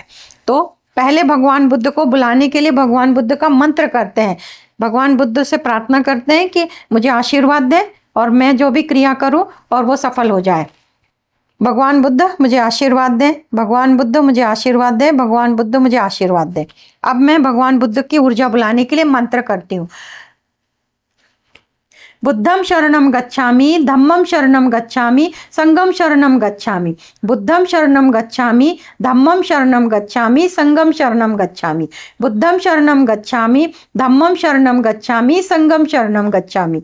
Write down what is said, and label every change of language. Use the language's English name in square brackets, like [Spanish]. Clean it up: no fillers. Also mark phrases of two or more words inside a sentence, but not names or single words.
[Hindi] तो पहले भगवान बुद्ध को बुलाने के लिए भगवान बुद्ध का मंत्र करते हैं, भगवान बुद्ध से प्रार्थना करते हैं कि मुझे आशीर्वाद दें और मैं जो भी क्रिया करूं और वो सफल हो जाए। भगवान बुद्ध मुझे आशीर्वाद दें, भगवान बुद्ध मुझे आशीर्वाद दें, भगवान बुद्ध मुझे आशीर्वाद दें। अब मैं भगवान बुद्ध की ऊर्जा बुलाने के लिए मंत्र करती हूँ। [Pali] बुद्धम शरणम गच्छामि, धम्मम शरणम गच्छामि, संघम शरणम गच्छामि। बुद्धम शरणम गच्छामि, धम्मम शरणम गच्छामि, संघम शरणम गच्छामि। बुद्धम शरणम गच्छामि, धम्मम शरणम गच्छामि, संघम शरणम गच्छामि।